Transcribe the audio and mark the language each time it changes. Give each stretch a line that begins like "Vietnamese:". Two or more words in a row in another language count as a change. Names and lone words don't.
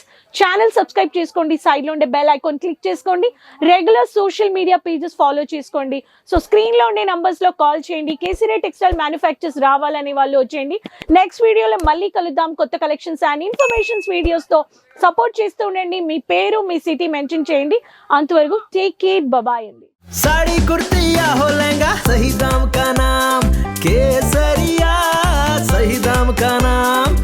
English: channel subscribe
Telugu: చేసుకోండి, సైడ్లో ఉండే
English: bell icon click
Telugu: చేసుకోండి,
English: regular social media pages follow
Telugu: చేసుకోండి. సో స్క్రీన్లో ఉండే నంబర్స్లో కాల్ చేయండి. కేసీరే
English: textile manufacturers
Telugu: రావాలనే వాళ్ళు వచ్చేయండి. నెక్స్ట్ వీడియోలో మళ్ళీ కలుద్దాం కొత్త
English: collections and informations
Telugu: వీడియోస్తో. సపోర్ట్ చేస్తూ ఉండండి. మీ పేరు, మీ
English: city mention
Telugu: చేయండి. అంతవరకు
English: take care, bye
Telugu: అండి.
Hindi: साड़ी कुर्ती या हो लहंगा, सही दाम का नाम केसरिया, सही दाम का नाम।